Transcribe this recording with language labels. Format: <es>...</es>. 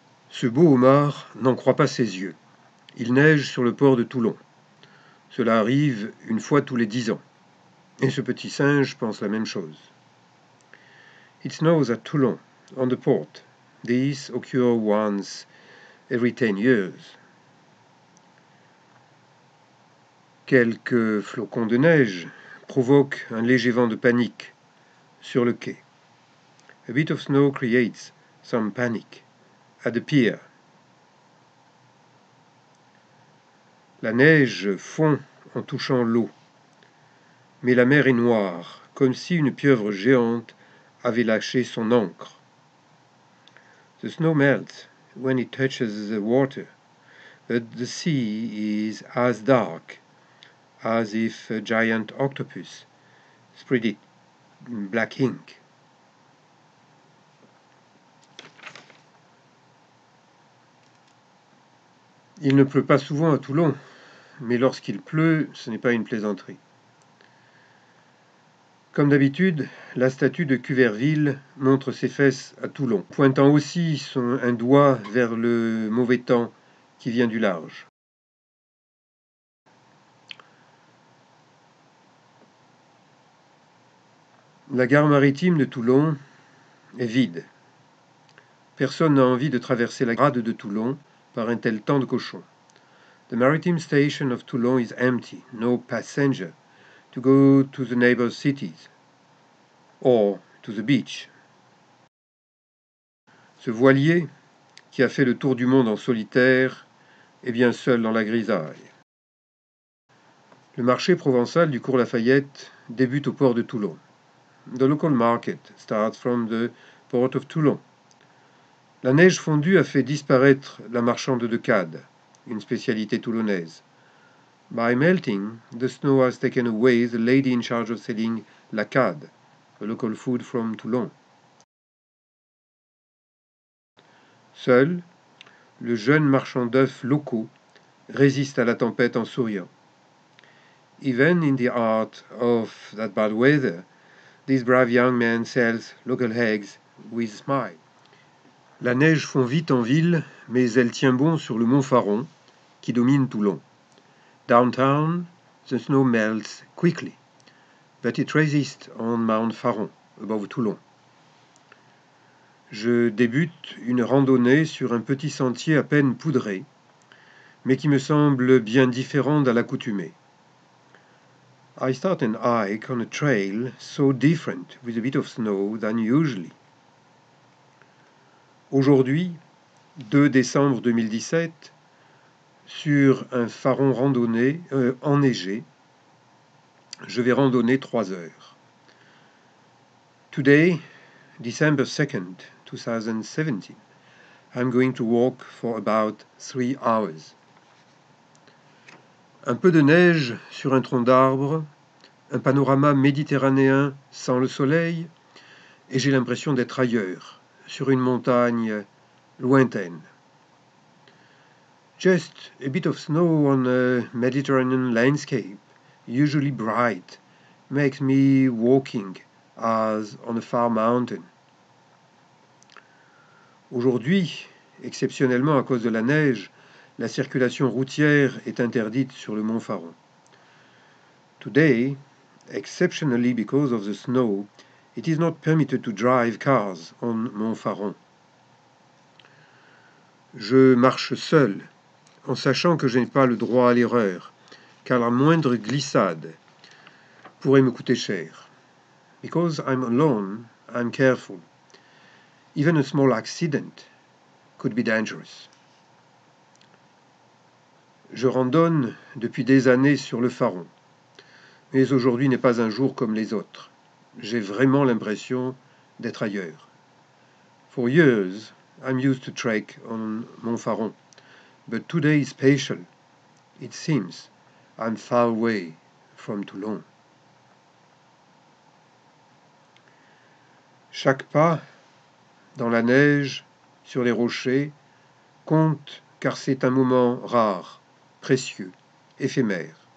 <fr>Ce beau homard n'en croit pas ses yeux. Il neige sur le port de Toulon. Cela arrive une fois tous les 10 ans. Et ce petit singe pense la même chose.</fr> <en>It snows at Toulon, on the port. This occurs once every 10 years.</en> <fr>Quelques flocons de neige provoquent un léger vent de panique sur le quai.</fr> <en>A bit of snow creates some panic at the pier.</en> <fr>La neige fond en touchant l'eau, mais la mer est noire, comme si une pieuvre géante avait lâché son ancre.</fr> <en>The snow melts when it touches the water, but the sea is as dark as if a giant octopus spread it in black ink.</en> <fr>Il ne pleut pas souvent à Toulon, mais lorsqu'il pleut, ce n'est pas une plaisanterie. Comme d'habitude, la statue de Cuverville montre ses fesses à Toulon, pointant aussi un doigt vers le mauvais temps qui vient du large. La gare maritime de Toulon est vide. Personne n'a envie de traverser la grade de Toulon par un tel temps de cochon.</fr> <en>The maritime station of Toulon is empty, no passenger to go to the neighbor cities or to the beach.</en> <fr>Ce voilier, qui a fait le tour du monde en solitaire, est bien seul dans la grisaille. Le marché provençal du cours Lafayette débute au port de Toulon.</fr> <en>The local market starts from the port of Toulon.</en> <fr>La neige fondue a fait disparaître la marchande de cade, une spécialité toulonnaise.</fr> <en>By melting, the snow has taken away the lady in charge of selling la cade, a local food from Toulon.</en> <fr>Seul, le jeune marchand d'œufs locaux résiste à la tempête en souriant.</fr> <en>Even in the heart of that bad weather, this brave young man sells local eggs with a smile.</en> <fr>La neige fond vite en ville, mais elle tient bon sur le mont Faron, qui domine Toulon.</fr> <en>Downtown, the snow melts quickly, but it resists on Mount Faron, above Toulon.</en> <fr>Je débute une randonnée sur un petit sentier à peine poudré, mais qui me semble bien différent d'à l'accoutumée.</fr> <en>I start an hike on a trail so different with a bit of snow than usually.</en> <fr>Aujourd'hui, 2 décembre 2017, sur un Faron randonnée enneigé, je vais randonner 3 heures.</fr> <en>Today, December 2nd, 2017, I'm going to walk for about 3 hours.</en> <fr>Un peu de neige sur un tronc d'arbre, un panorama méditerranéen sans le soleil, et j'ai l'impression d'être ailleurs, sur une montagne lointaine.</fr> <en>Just a bit of snow on a Mediterranean landscape, usually bright, makes me walking as on a far mountain.</en> <fr>Aujourd'hui, exceptionnellement à cause de la neige, la circulation routière est interdite sur le mont Faron.</fr> <en>Today, exceptionally because of the snow, it is not permitted to drive cars on Mont Faron.</en> <fr>Je marche seul, en sachant que je n'ai pas le droit à l'erreur, car la moindre glissade pourrait me coûter cher.</fr> <en>Because I'm alone, I'm careful. Even a small accident could be dangerous.</en> <fr>Je randonne depuis des années sur le Faron, mais aujourd'hui n'est pas un jour comme les autres. J'ai vraiment l'impression d'être ailleurs.</fr> <en>For years, I'm used to trek on Mont Faron, but today is special. It seems I'm far away from Toulon.</en> <fr>Chaque pas dans la neige, sur les rochers, compte car c'est un moment rare, précieux, éphémère.</fr>